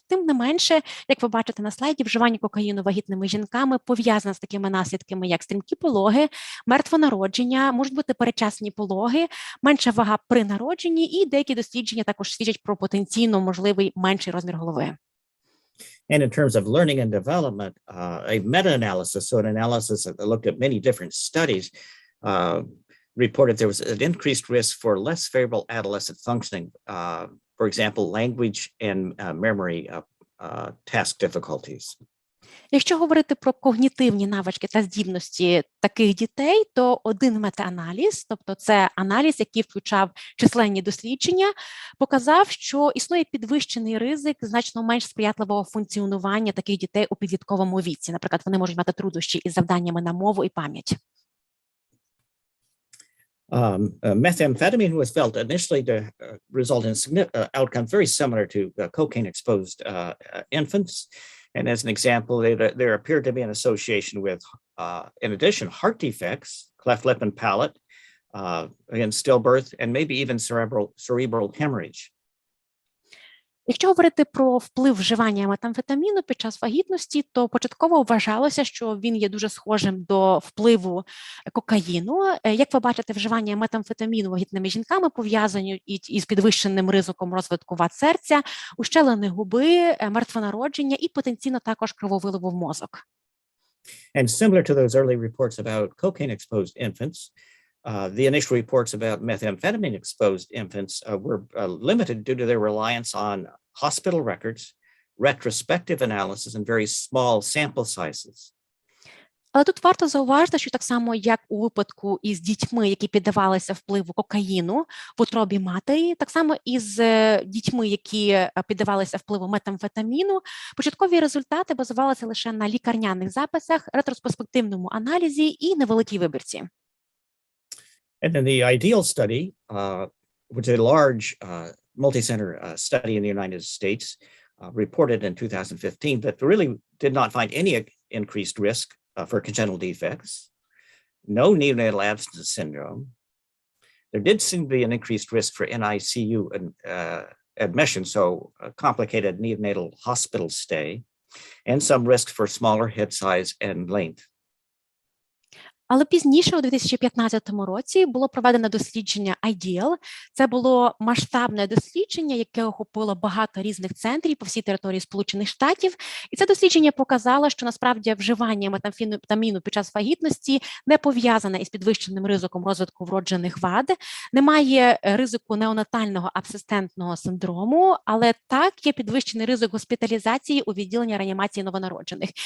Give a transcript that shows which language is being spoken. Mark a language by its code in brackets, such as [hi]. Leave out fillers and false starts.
[uk] Тим не менше, як ви бачите на слайді, вживання кокаїну вагітними жінками пов'язане з такими наслідками, як стрімкі пологи, мертвонародження, можуть бути передчасні пологи, менша вага при народженні, і деякі дослідження також свідчать про потенційно можливий менший розмір голови. [en] And in terms of learning and development, a meta-analysis, so an analysis that looked at many different studies, reported there was an increased risk for less favorable adolescent functioning, for example, language and memory task difficulties. [uk] Якщо говорити про когнітивні навички та здібності таких дітей, то один метааналіз, тобто це аналіз, який включав численні дослідження, показав, що існує підвищений ризик значно менш сприятливого функціонування таких дітей у підлітковому віці. Наприклад, вони можуть мати труднощі із завданнями на мову і пам'ять. [en] Methamphetamine was felt initially to result in outcomes very similar to cocaine-exposed infants. And as an example, there appeared to be an association with, in addition, heart defects, cleft lip and palate, again, stillbirth, and maybe even cerebral hemorrhage. [uk] Якщо говорити про вплив вживання метамфетаміну під час вагітності, то початково вважалося, що він є дуже схожим до впливу кокаїну. Як ви бачите, вживання метамфетаміну вагітними жінками пов'язані із підвищеним ризиком розвитку вад серця, ущелини губи, мертвонародження і потенційно також крововиливу в мозок. [en] And similar to those early reports about cocaine-exposed infants, the initial reports about methamphetamine-exposed infants were limited due to their reliance on hospital records, retrospective analysis, and very small sample sizes. [uk] Але тут варто зауважити, що так само, як у випадку із дітьми, які піддавалися впливу кокаїну в утробі матері, так само і з дітьми, які піддавалися впливу метамфетаміну, початкові результати базувалися лише на лікарняних записах, ретроспективному аналізі і невеликій вибірці. [en] And then the IDEAL study, which is a large multi-center study in the United States, reported in 2015 that really did not find any increased risk for congenital defects, no neonatal abstinence syndrome. There did seem to be an increased risk for NICU admission, so a complicated neonatal hospital stay, and some risk for smaller head size and length. [uk] Але пізніше, у 2015 році, було проведено дослідження IDEAL. Це було масштабне дослідження, яке охопило багато різних центрів по всій території Сполучених Штатів. І це дослідження показало, що насправді вживання метамфетаміну під час вагітності не пов'язане із підвищеним ризиком розвитку вроджених вад, немає ризику неонатального абсистентного синдрому, але так є підвищений ризик госпіталізації у відділенні реанімації новонароджених.